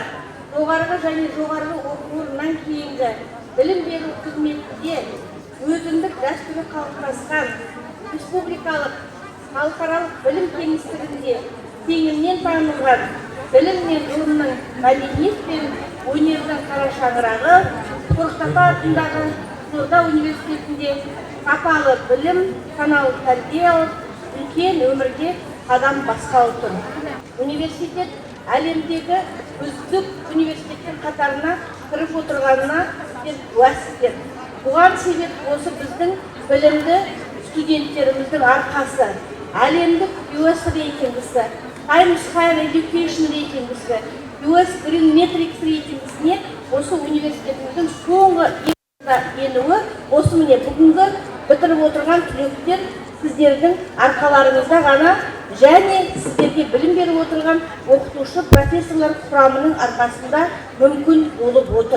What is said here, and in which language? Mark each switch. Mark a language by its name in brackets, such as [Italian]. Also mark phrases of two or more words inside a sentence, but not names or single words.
[Kazakh] Жоғарғы және жоғарғы оқу орнынан кейінгі білім беру қызметінде өзіндік дәстүрі қалыптасқан республикалық халықаралық білім кеңістігінде кеңінен танылған білім мен ғылымның мәдениет пен өнердің қара шаңырағы Қорқыт Ата атындағы Қызылорда университетінде сапалы білім, саналы тәрбие алып, үлкен өмірге қадам басқалы тұр. Университет әлемдегі үздік университеттер қатарына кіріп отырғанына куәсіздер. Бұған себеп осы біздің білімді студенттеріміздің арқасы. Әлемдік US рейтингісі, Times Higher Education рейтингісі, US Green Metrics рейтингісіне осы университетіміздің соңғы енуі осы міне бүгінгі бітіріп отырған түлектер сіздердің арқаларыңызда ғана және сіздерге білім беріп отырған оқытушы профессорлар құрамының арқасында мүмкін болып отыр.